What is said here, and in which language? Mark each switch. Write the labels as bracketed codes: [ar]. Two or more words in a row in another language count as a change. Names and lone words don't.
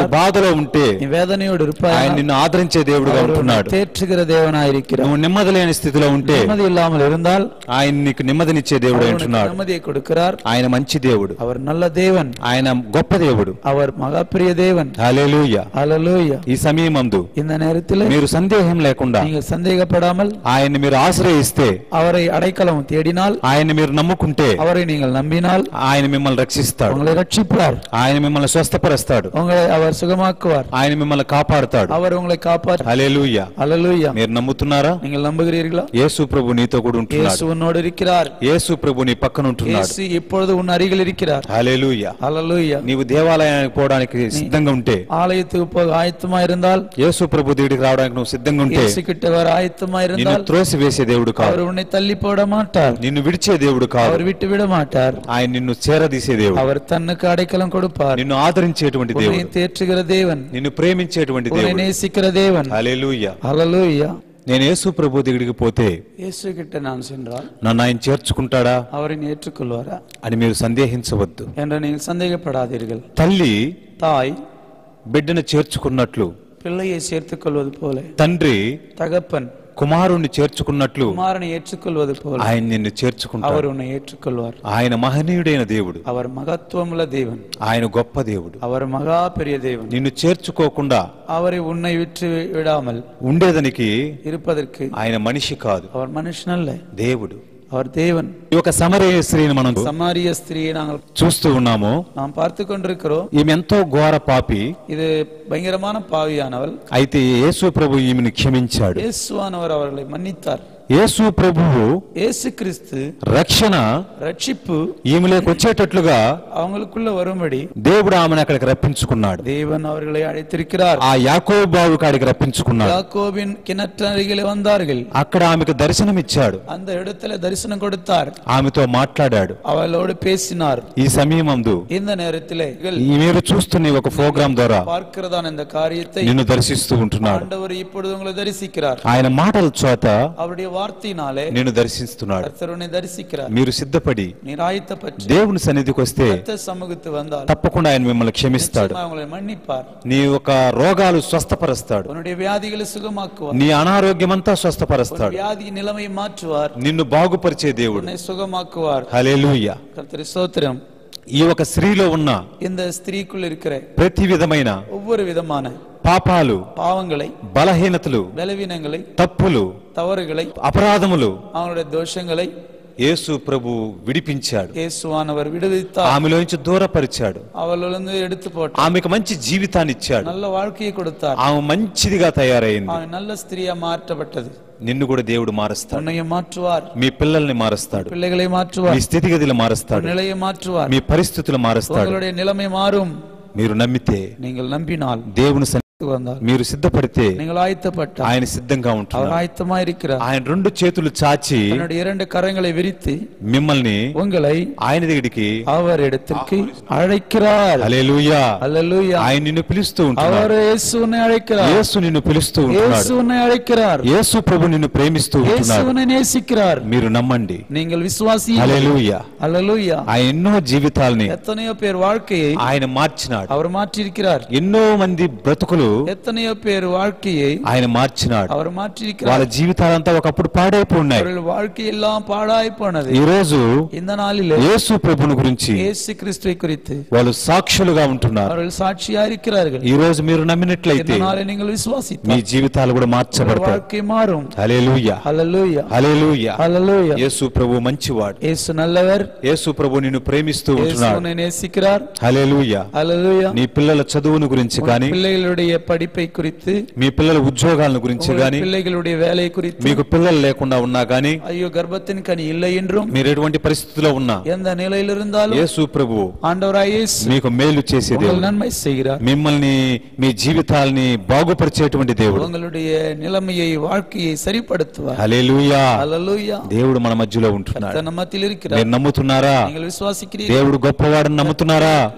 [te] నువ్వు బాధలో ఉంటే, [ta] நீ வேதனையோடு இருப்பாய், [te] ఆయన నిన్ను ఆదరించే దేవుడుగా ఉంటున్నాడు. [ta] தேற்றுகிற தேவனாய் இருக்கிறார். [te] నువ్వు నెమ్మది లేని స్థితిలో ఉంటే, [ta] நிம்மதி இல்லாமல் இருந்தால் [te] ఆయన నీకు నెమ్మదినిచ్చే దేవుడు ఉంటున్నాడు. [ta] நிம்மதியை கொடுக்கிறார். [te] ఆయన మంచి దేవుడు, [ta] அவர் நல்ல தேவன், [te] ఆయన గొప్ప దేవుడు. [ta] அவர் மகா பெரிய தேவன். [te] హల్లెలూయా. [ta] హల్లెలూయా. [te] ఈ సమయమందు [ta] இந்த நேரத்தில் [te] మీరు సందేహం లేకుండా [ta] நீங்கள் சந்தேகப்படாமல் [te] ఆయన్ని మీరు ఆశ్రయిస్తే, [ta] அவரை அடைக்கலம் தேடினால், [te] ఆయన్ని మీరు నమ్ముకుంటే, [ta] அவரை நீங்கள் நம்பினால் [te] ఆయన మిమ్మల్ని రక్షిస్తాడు. [ta] உங்களை ரட்சிப்பார். [te] ఆయన మిమ్మల్ని స్వస్థపరుస్తాడు. [ta] உங்களை அவர் சுகமாக்குவார். [te] ఆయన మిమ్మల్ని కాపాడుతాడు. [ta] அவர் உங்களை காப்பார். [te] హల్లెలూయా. [ta] హల్లెలూయా. [te] మీరు నమ్ముతున్నారా? [ta] நீங்கள் நம்புகிறீர்களா? [te] యేసు ప్రభు నీతో కూడా ఉంటున్నాడు. [ta] இயேசு உன்னோடு இருக்கிறார். [te] యేసు ప్రభు నీ పక్కన ఉంటున్నాడు. [ta] இயேசு இப்பொழுது உன் அருகில் இருக்கிறார். [te] హల్లెలూయా. [ta] హల్లెలూయా. [te] నీవు దేవాలయానికి పోవడానికి సిద్ధంగా ఉంటే, [ta] ஆலயத்துக்கு போக ஆயத்தமா இருந்தால், [te] యేసు ప్రభు దగ్గరికి రావడానికి నువ్వు సిద్ధంగా ఉంటే, [ta] இயேசு கிட்ட வர ஆயத்தமா [te] నిన్ను [ta] இருந்தால் [te] త్రోసివేసే దేవుడు కాదు. [ta] அவர் உன்னை தள்ளி போட மாட்டார். [te] నిన్ను విడిచే దేవుడు కాదు. [ta] அவர் விட்டு விட மாட்டார். [te] ఆయన నిన్ను చేరదీసే దేవుడు. [ta] அவர் தன்னுக்கு அடைக்கலம் கொடுப்பார். [te] నిన్ను ఆదరించేటువంటి [ta] உன்னை [te] దేవుడు. [ta] தேற்றுகிற தேவன், [te] నిన్ను ప్రేమించేటువంటి [ta] உன்னை [te] దేవుడు. [ta] நேசிக்கிற தேவன். [te] హల్లెలూయా. [ta] హల్లెలూయా. [te] నేను యేసు ప్రభు దగ్గరికి పోతే [ta] இயேசு கிட்ட நான் சென்றால் [te] నన్ను ఆయన చేర్చుకుంటాడా [ta] அவரை ஏற்றுக்கொள்வாரா [te] అని మీరు సందేహించవద్దు. [ta] என்று நீங்கள் சந்தேகப்படாதீர்கள். [te] తల్లి [ta] தாய் [te] బిడ్డను చేర్చుకున్నట్లు, [ta] பிள்ளையை சேர்த்துக் கொள்வது போல, [te] తండ్రి [ta] தகப்பன் [te] కుమారుణ్ణి చేర్చుకున్నట్లు [ta] குமாரனை ஏற்றுக்கொள்வது போல [te] ఆయన నిన్ను చేర్చుకుంటాడు. [ta] அவர் உன்னை ஏற்றுக்கொள்வார். [te] ఆయన మహనీయుడైన దేవుడు. [ta] அவர் மகத்துவமுள்ள தேவன். [te] ఆయన గొప్ప దేవుడు. [ta] அவர் மகா பெரிய தேவன். [te] నిన్ను చేర్చుకోకుండా [ta] அவரை உன்னை விட்டு விடாமல் [te] ఉండేదానికి [ta] இருப்பதற்கு [te] ఆయన మనిషి కాదు, [ta] அவர் மனுஷன் அல்ல, [te] దేవుడు. [ta] அவர் தேவன். [te] ఈ ఒక సమరయ స్త్రీని మనం [ta] சமாரிய ஸ்திரியை நாங்கள் [te] చూస్తూ ఉన్నాము. [ta] நாம் பார்த்து கொண்டிருக்கிறோம். [te] ఈమె ఎంతో ఘోర పాపి. [ta] இது பயங்கரமான பாவியானவள். [te] అయితే యేసు ప్రభు ఈమెను క్షమించాడు. [ta] இயேசுவானவர் அவர்களை மன்னித்தார். [te] యేసు ప్రభువు [ta] இயேசு கிறிஸ்து [te] రక్షణ [ta] ரட்சிப்பு [te] ఈమెలోకి వచ్చేటట్లుగా [ta] அவங்களுக்குள்ள வரும்படி [te] దేవుడు ఆమెను అక్కడికి రప్పించుకున్నాడు. [ta] தேவன் அவர்களை அழைத்திருக்கிறார். [te] ఆ యాకోబు బావి కాడికి రప్పించుకున్నాడు. [ta] யாக்கோபின் கிணற்றருகிலே வந்தார்கள். [te] అక్కడ ఆమెకు దర్శనమిచ్చాడు. [ta] அந்த இடத்துல தரிசனம் கொடுத்தார். [te] ఆమెతో మాట్లాడాడు. [ta] அவளோடு பேசினார். [te] ఈ సమయమందు [ta] இந்த நேரத்திலே [te] మీరు చూస్తున్న ఒక ప్రోగ్రాం ద్వారా [ta] பார்க்கிறதான இந்த காரியத்தை [te] నిన్ను దర్శిస్తూ ఉంటున్నాడు. [ta] ஆண்டவர் இப்பொழுது உங்களை தரிசிக்கிறார். [te] ఆయన మాటల చోట [ta] அவருடைய வார்த்தையினாலே [te] నిన్ను దర్శిస్తున్నాడు. [ta] கர்த்தர் உன்னை தரிசிக்கிறார். [te] మీరు సిద్ధపడి [ta] நீர் ஆயத்தப்பட்டு [te] దేవుని సన్నిధికి వస్తే [ta] கர்த்தர் சமூகத்து வந்தால் [te] తప్పకుండా ఆయన మిమ్మల్ని క్షమిస్తాడు. [ta] நிச்சயமாக உங்களை மன்னிப்பார். [te] నీ ఒక రోగాలు స్వస్థపరుస్తాడు. [ta] உன்னுடைய வியாதிகளை சுகமாக்குவார். [te] నీ అనారోగ్యమంతా స్వస్థపరుస్తాడు. [ta] வியாதி நிலைமையை மாற்றுவார். [te] నిన్ను బాగుపరిచే దేవుడు. [ta] உன்னை சுகமாக்குவார். [te] హల్లెలూయా. [ta] கர்த்தர் ஸ்தோத்திரம். [te] ఈ ఒక స్త్రీలో ఉన్న [ta] இந்த ஸ்திரீக்குள் இருக்கிற [te] ప్రతి విధమైన [ta] ஒவ்வொரு விதமான [te] పాపాలు, [ta] பாவங்களை, [te] బలహీనతలు, [ta] பலவீனங்களை, [te] తప్పులు, [ta] தவறுகளை, [te] అపరాధములు [ta] அவனுடைய దోషங்களை [te] యేసు ప్రభు విడిపించాడు. [ta] இயேசுவானவர் விடுவித்தார். [te] ఆమెలోంచి దూరపరిచాడు. [ta] அவளிலிருந்து எடுத்து போட்டார். [te] ఆమెకు మంచి జీవితాన్ని ఇచ్చాడు. [ta] நல்ல வாழ்க்கையை கொடுத்தார். [te] ఆమె మంచిదిగా తయారైంది. [ta] அவன் நல்ல ஸ்திரியா மாற்றப்பட்டது. [te] నిన్ను కూడా దేవుడు మారుస్తాడు. [ta] உன்னையும் மாற்றுவார். [te] మీ పిల్లల్ని మారుస్తాడు. [ta] பிள்ளைகளை [te] మీ [ta] மாற்றுவார். [te] స్థితిగతులు మారుస్తాడు. [ta] நிலையை மாற்றுவார். [te] మీ పరిస్థితులు మారుస్తాడు. [ta] உங்களுடைய நிலைமை மாறும். [te] మీరు నమ్మితే, [ta] நீங்கள் நம்பினால், [te] దేవుని [ta] வந்தால், [te] మీరు సిద్ధపడితే [ta] நீங்கள் ஆயத்தப்பட்டால் [te] ఆయన సిద్ధంగా [ta] அவர் [te] ఉంటున్నాడు. [ta] ஆயத்தமா இருக்கிறார். [te] ఆయన రెండు చేతులు చాచి [ta] தன்னுடைய இரண்டு கரங்களை விரித்து [te] మిమ్మల్ని [ta] உங்களை [te] ఆయన దగ్గరికి [ta] அவர் இடத்திற்கு அழைக்கிறார். [te] హల్లెలూయా. [ta] அல்லேலூயா. [te] ఆయన నిన్ను పిలుస్తూ ఉంటున్నాడు. [ta] அவர் இயேசுவை அழைக்கிறார். [te] యేసు నిన్ను పిలుస్తూ ఉంటున్నాడు. [ta] இயேசுவை அழைக்கிறார். [te] యేసు ప్రభు నిన్ను ప్రేమిస్తూ ఉంటున్నాడు. [ta] இயேசுவை நேசிக்கிறார். [te] మీరు నమ్మండి. [ta] நீங்கள் விசுவாசி. [te] హల్లెలూయా. [ta] அல்லேலூயா. [te] ఆయన ఎన్నో జీవితాల్ని [ta] எத்தனையோ பேர் வாழ்க்கையை [te] ఆయన మార్చినాడు. [ta] அவர் மாற்றியிருக்கிறார். [te] ఎన్నో మంది బ్రతుకులు [ta] எத்தனையோ பேர் வாழ்க்கையை [te] ఆయన మార్చినాడు. [ta] அவர் [te] వాళ్ళ [ta] மாற்றியிருக்கிறார். [te] జీవితాలంతా ఒకప్పుడు పాడైపోయినాయి. [ta] அவர்கள் வாழ்க்கை எல்லாம் பாழாய் போனது. [te] ఈ రోజు [ta] இந்த நாளிலே [te] యేసు ప్రభుని గురించి [ta] இயேசு கிறிஸ்துவை குறித்து [te] వాళ్ళు సాక్షులుగా ఉంటున్నారు. [ta] அவர்கள் சாட்சியா இருக்கிறார்கள். [te] ఈ రోజు మీరు నమ్మినట్లయితే [ta] இந்த நாளை நீங்கள் [te] మీ [ta] விசுவாசித்தால் [te] జీవితాలు కూడా [ta] உங்கள் [te] మార్చబడతాయి. [ta] வாழ்க்கை மாறும். [te] హల్లెలూయా. [ta] హల్లెలూయా. [te] హల్లెలూయా. [ta] హల్లెలూయా. [te] యేసు ప్రభు మంచివాడు. [ta] இயேசு நல்லவர். [te] యేసు ప్రభు నిన్ను ప్రేమిస్తూ [ta] இயேசு [te] ఉంటున్నాడు. [ta] உன்னை நேசிக்கிறார். [te] హల్లెలూయా. [ta] హల్లెలూయా. [te] నీ పిల్లల చదువును గురించి కానీ, [ta] பிள்ளைகளுடைய படிப்பை குறித்து, [te] మీ పిల్లల ఉద్యోగాలను గురించి [ta] உங்கள் [te] కానీ, [ta] பிள்ளைகளுடைய வேலை குறித்து, [te] మీకు పిల్లలు లేకుండా ఉన్నా కానీ, [ta] ஐயோ கர்ப்பத்தின் கனி இல்லை என்றும், [te] మీరు ఎటువంటి పరిస్థితిలో ఉన్నా [ta] எந்த நிலையில் இருந்தாலும் [te] యేసు ప్రభు [ta] ஆண்டவராய் இயேசு [te] మీకు మేలు చేసే [ta] உங்கள் [te] దేవుడు. [ta] நன்மை செய்கிறார். [te] మిమ్మల్ని, మీ జీవితాల్ని బాగుపరిచేటువంటి దేవుడు. [ta] உங்களுடைய நிலைமையை, வாழ்க்கையை சரிப்படுத்துவார். [te] హల్లెలూయా. [ta] హల్లెలూయా. [te] దేవుడు మన మధ్యలో ఉంటున్నాడు. [ta] கர்த்தர் நம்மத்தில் இருக்கிறார். [te] మీరు నమ్ముతున్నారా? [ta] நீங்கள் விசுவாசிக்கிறீர்கள். [te] దేవుడు గొప్పవాడని నమ్ముతున్నారా?